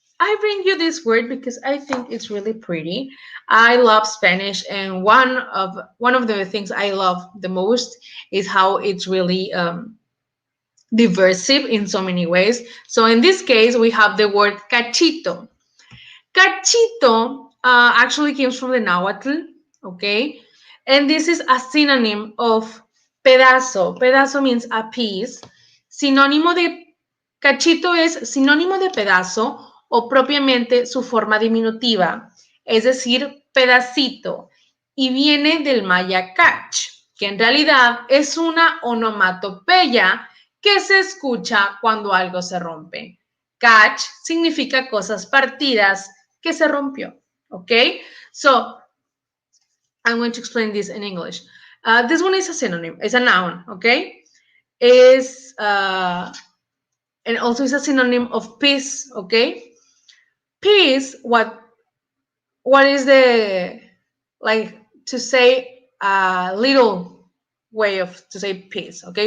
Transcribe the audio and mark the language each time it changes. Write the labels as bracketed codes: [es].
[en] I bring you this word because I think it's really pretty. I love Spanish, and one of the things I love the most is how it's really diversive in so many ways. So in this case, we have the word cachito. Cachito actually comes from the Nahuatl, okay? And this is a synonym of pedazo. Pedazo means a piece. [es] Sinónimo de cachito es sinónimo de pedazo o propiamente su forma diminutiva, es decir, pedacito, y viene del maya cach, que en realidad es una onomatopeya que se escucha cuando algo se rompe. Catch significa cosas partidas que se rompió. Okay? [en] So, I'm going to explain this in English. This one is a synonym, it's a noun, okay? And also is a synonym of piece, okay? Piece, what is the, like, to say a little way of to say piece, okay?